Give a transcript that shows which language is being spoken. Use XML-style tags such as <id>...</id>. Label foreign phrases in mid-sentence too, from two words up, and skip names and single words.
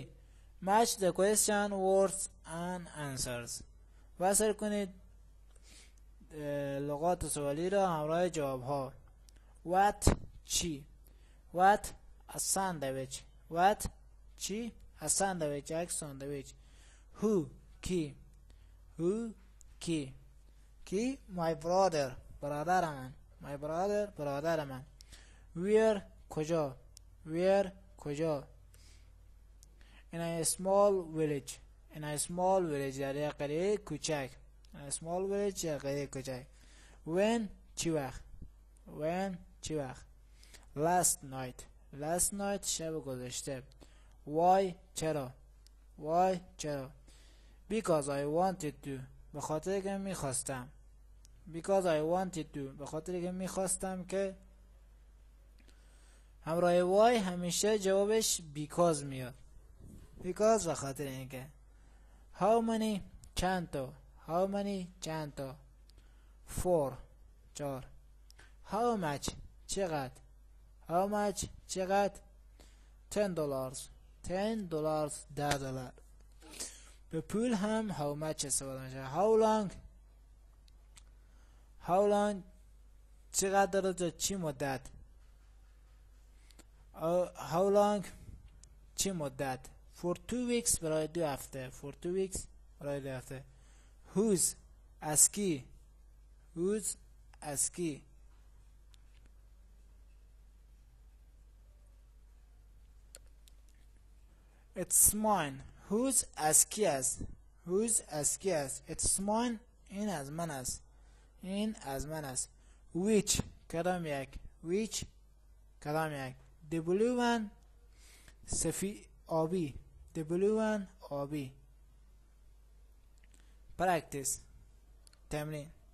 <en>Match the question words and answers.</en> <fa>وصل کنید لغات سوالی را همراه جواب ها.</fa> <en>What چی؟ What a sandwich. What چی؟ a sandwich</en> <fa>یک ساندویچ.</fa> <en>Who کی؟ Who کی؟</en> <fa>کی</fa> <en>my brother</en> <fa>برادر من.</fa> <en>My brother</en> <fa>برادر من.</fa> <en>Where کجا؟ Where کجا؟ In a small village. In a small village</en> <fa>در یک قریه کوچک.</fa> <en>In a small village</en> <fa>در قریه کوچک. When چی وقت؟ When چی وقت؟</fa> <en>last night</en> <fa>شب گذشته.</fa> <en>why چرا. because I wanted to</en> <fa>به خاطر که میخواستم. به خاطر که میخواستم که همراه why همیشه جوابش because میاد. because به خاطر اینکه.</fa> <en>how many</en> <fa>چند تا.</fa> <en>4 how much چقدر. $10 $10.</en> <fa>به پول هم</fa> <en>how much</en> <fa>استفاده میشه.</fa> <en>how long</en> <fa>چقدر داره، چی مدت.</fa> <en>how long</en> <fa>چی مدت.</fa> <en>for 2 weeks</en> <fa>برای 2 هفته. whose از کی.</fa> <en>it's mine.</en> <fa>whose از کی است.</fa> <en>it's mine</en> <fa>این از من است. which کدام یک.</fa> <en>the blue one آبی. practice تمرین.</en>